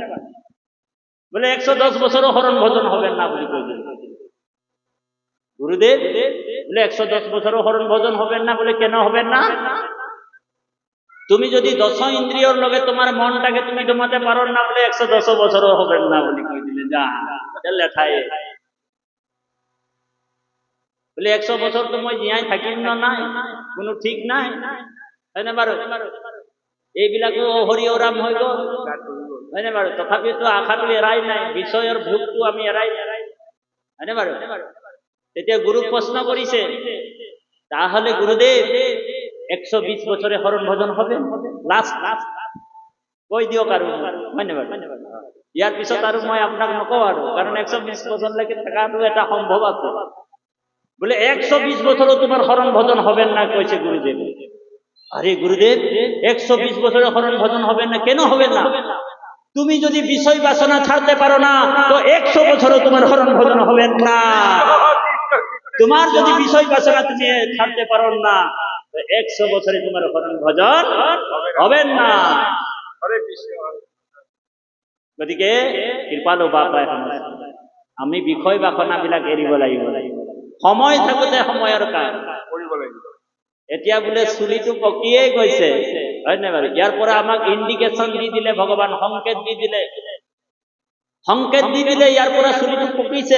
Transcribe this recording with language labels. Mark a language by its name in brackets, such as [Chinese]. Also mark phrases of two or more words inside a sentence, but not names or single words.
[Bangla] বলে 110 বছরও হরণ ভজন হবেন না বলে গুরুদেব বলে 110 বছরও হরণ ভজন হবেন না। বলে কেন হবেন না? তুমি যদি 10 ইন্দ্রিয়র লগে তোমার মনটাকে তুমি দমাতে পারো না বলে 110 বছরও হবেন না বলে কই দিলে যা লেখায়। [Assamese] বলে 100 বছর তো মই জিয়াই থাকিম না, নাই কোনো ঠিক নাই, হয় না বাৰু? এইবিলাকো হৰি ৰাম হৈ গ'ল, হয় না বাৰু? তথাপিতো আশাটো এৰাই নাই, বিষয়ৰ ভোগটো আমি এৰাই নাই, হয় না বাৰু? [Bangla] তেতিয়া গুরু প্রশ্ন করিছে, তাহলে গুরুদেব 120 বছরে হরণ ভজন হবে? [Assamese] লাস্ট কই দিও কারণ, হয় না বাৰু? ইয়ার পিছত আৰু মই আপোনাক নকওঁ আৰু, কারণ 120 বছর লেগে থাকাটো এটা সম্ভব আছে। [Bangla] বলে 120 বছরও তোমার হরণ ভজন হবেন না কইছে গুরুদেব। আরে গুরুদেব 120 বছরে হরণ ভজন হবেন না, কেন হবেন না? তুমি যদি বিষয় বাসনা ছাড়তে পারো না তো 100 বছরও তোমার হরণ ভজন হবেন না। তোমার যদি বিষয় বাসনা তুমি ছাড়তে পারো না তো 100 বছরে তোমার হরণ ভজন হবেন না। [Assamese] গতিকে কৃপালু বাপাই আমি বিষয় বাসনা বিলাক এৰিব লাগিব, সময় থাকোতে সময়ৰ কাম কৰিব লাগিব। এতিয়া বোলে চুলিটো পকিয়ে গৈছে, হয় নে বাৰু? ইয়াৰ পৰা আমাক ইণ্ডিকেশ্যন দি দিলে ভগৱান, সংকেত দি দিলে, ইয়াৰ পৰা চুলিটো পকিছে।